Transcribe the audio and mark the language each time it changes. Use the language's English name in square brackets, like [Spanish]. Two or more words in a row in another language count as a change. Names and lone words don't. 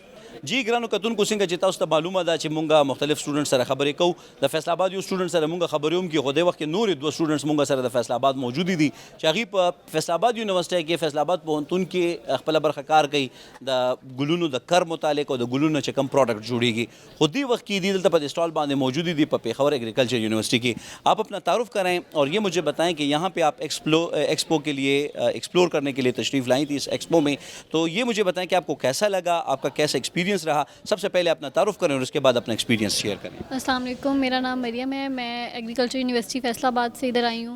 [Pashto] جی ګرانو کتونکو څنګه چې تاسو ته معلومه ده چې مونږه مختلف سټوډنټ سره خبرې کوو د فیصل آباد یو سټوډنټ سره مونږه خبرې هم کې خو د وخت کې نور دوه سټوډنټس مونږه سره د فیصل آباد موجود دي چې هغه په فیصل آباد یونیورسيټي کې فیصل آباد پوهنتون کې خپل برخه کار کوي د ګلونو د کر متعلق او د ګلونو چې کم پروډکټ جوړیږي خو دې وخت کې دلته په اسټال باندې موجود دي په پېښور ایگریکلچر یونیورسيټي کې [Urdu] آپ اپنا تعارف کریں اور یہ مجھے بتائیں کہ یہاں پہ آپ ایکسپو کے لیے ایکسپلور کرنے کے لیے تشریف لائی تھی اس ایکسپو میں تو یہ مجھے بتائیں کہ آپ کو کیسا لگا آپ کا کیسا ایکسپیرینس رہا سب سے پہلے اپنا تعارف کریں اور اس کے بعد اپنا [English] experience share [Urdu] کریں. [Arabic] السلام علیکم, [Urdu] میرا نام مریم ہے، میں ایگریکلچر یونیورسٹی فیصل آباد سے ادھر آئی ہوں.